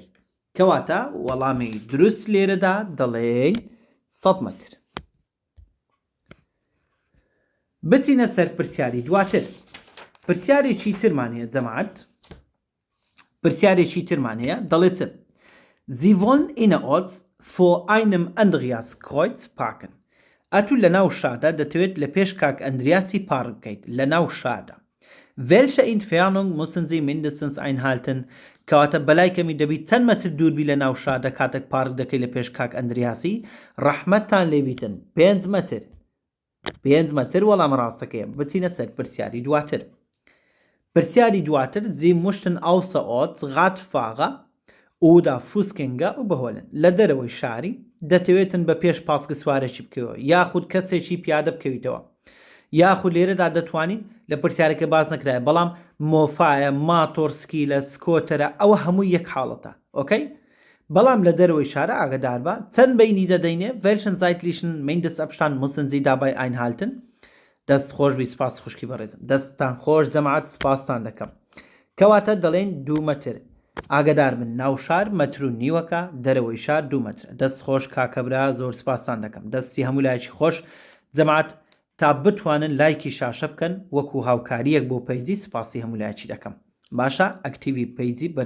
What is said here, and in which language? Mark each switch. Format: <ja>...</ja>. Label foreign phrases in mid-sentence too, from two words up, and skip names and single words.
<ckb>کەواتە وەڵامی دروست لێرەدا دەڵێن 100 مەتر. بچینە سەر پرسیاری دواتر. پرسیارێکی ترمان هەیە جەماعەت، پرسیارێکی ترمان هەیە، دەڵێت</ckb> <de>Sie wollen innerorts vor einem Andreaskreuz parken.</de> <ckb>ئەتو لە ناو شاردا دەتەوێت لە پێش کاک ئەندریاسی پارک بکەیت لە ناو شاردا.</ckb> <de>Welche Entfernung müssen Sie mindestens einhalten?</de> <ckb>کەواتە بەلای کەمی دەبیت چەند مەتر دووربی لە ناو شاردا کاتێک پارک دەکەی لە پێش کاک ئەندریاسی؟ ڕەحمەتتان لێبیتن 5 مەتر. 5 مەتر وەڵام ڕاستەکەیە. بچینە سەر پرسیاری دواتر. پرسیاری دواتر</ckb> <de>Sie möchten außerorts Radfahrer oder Fußgänger überholen.</de> <ckb>لە دەرەوەی شاری دەتەوێتن بە پێش پاسکە سوارێکی بکەوە، یاخود کەسێکی پیادە بکەویتەوە، یاخود لێرەدا دەتوانین لە پرسیارەکە باز نەکرایە، بەڵام مۆفایە، ماتۆر، سکیلە، سکۆتەرە، ئەوە هەموو یەک حاڵەتە. ئۆکەی، بەڵام لە دەرەوەی شارە ئاگدار بە چەند بینی دەدەینێ</ckb> <de>welchen zeitlichen Mindestabstand müssen Sie dabei einhalten</de> <ckb>دەست خۆشبی سپاس خوشکی بەڕێزم دەستان خۆش جەماعەت سپاسان دەکەم کەواتە دەڵێن 2 مەتر ئاگدار من ناو شار مەتر و نیوەکە دەرەوەی شار 2 مەتر دەست خۆش کاکەبرا زۆر سپاسان دەکەم دەستی هەموو لایەکی خۆش جەماعەت تا بتوانن لایکی شاشە بکەن وەکو هاوکاریەک بۆ پەیجی سپاسی هەموو لایەکی دەکەم باشە ئەکتیوی پەیجی بەرز</ckb>